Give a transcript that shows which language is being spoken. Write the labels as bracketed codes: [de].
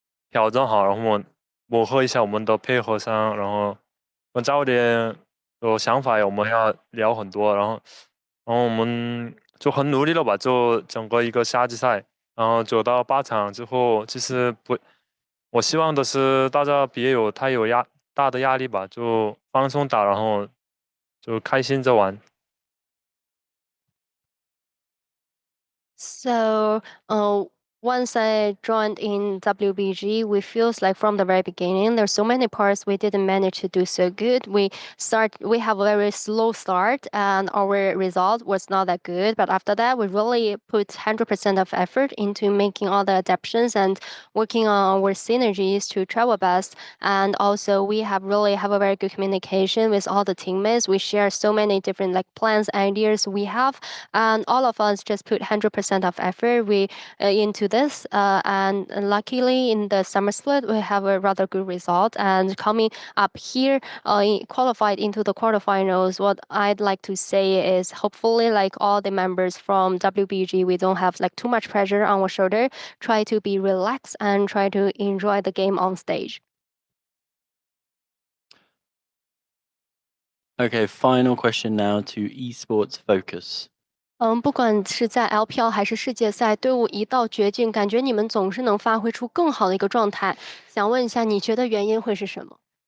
[zh] 调整好，然后我们磨合一下我们的配合上，然后跟教练有想法，我们要聊很多，然后我们就很努力了吧，就整个一个夏季赛，然后走到8场之后，其实不，我希望的是大家别有太大的压力吧，就放松打，然后就开心着玩。 [en] So, once I joined in WBG, we feels like from the very beginning, there's so many parts we didn't manage to do so good. We have a very slow start, and our result was not that good. But after that, we really put 100% of effort into making all the adaptations and working on our synergies to try our best. And also, we really have a very good communication with all the teammates. We share so many different like plans, ideas we have, and all of us just put 100% of effort into this. And luckily, in the summer split, we have a rather good result. And coming up here, qualified into the quarterfinals, what I'd like to say is hopefully, like all the members from WBG, we don't have like too much pressure on our shoulder. Try to be relaxed and try to enjoy the game on stage. Okay, final question now to esports focus. [zh] 不管是在 LPL 还是世界赛，队伍一到绝境，感觉你们总是能发挥出更好的一个状态。想问一下，你觉得原因会是什么？